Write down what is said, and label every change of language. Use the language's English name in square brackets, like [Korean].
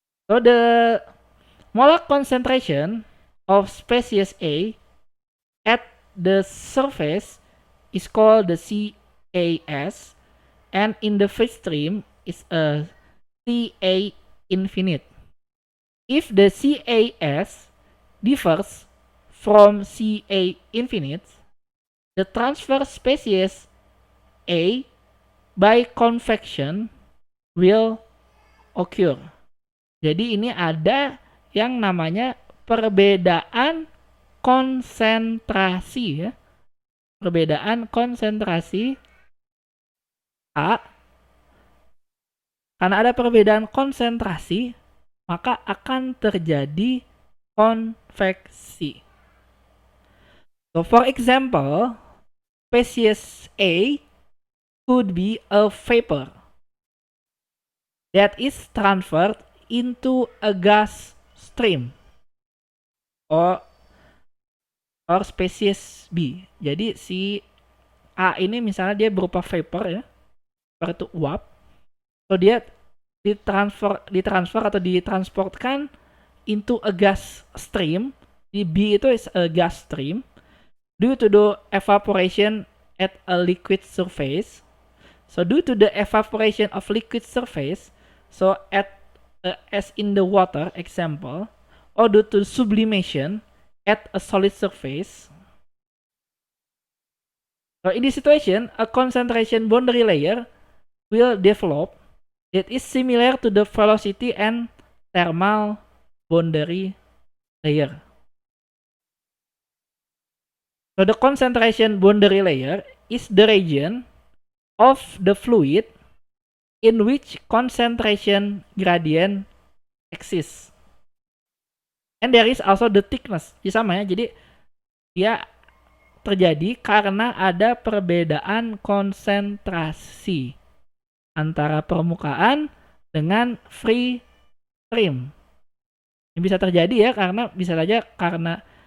[English] So the molar concentration of species A at the surface is called the CAS, and in the free stream is a CA infinite. If the CAS differs from CA infinite, the transfer species A by convection will occur. [Indonesian] Jadi ini ada yang namanya perbedaan konsentrasi ya. Perbedaan konsentrasi A. Karena ada perbedaan konsentrasi, maka akan terjadi konveksi. [English] So for example, species A could be a vapor that is transferred into a gas stream or species B. [Indonesian] Jadi si A ini misalnya dia berupa vapor ya, seperti uap. So dia ditransfer atau ditransportkan [English] into a gas stream. [Indonesian] Di B itu [English] is a gas stream due to the evaporation at a liquid surface. So due to the evaporation of liquid surface, so as in the water example, or due to sublimation at a solid surface. So in this situation, a concentration boundary layer will develop that is similar to the velocity and thermal boundary layer. So the concentration boundary layer is the region of the fluid in which concentration gradient exists. And there is also the thickness. [Indonesian] Jadi sama ya, jadi dia terjadi karena ada perbedaan konsentrasi antara permukaan dengan free stream. Ini bisa terjadi ya karena bisa saja karena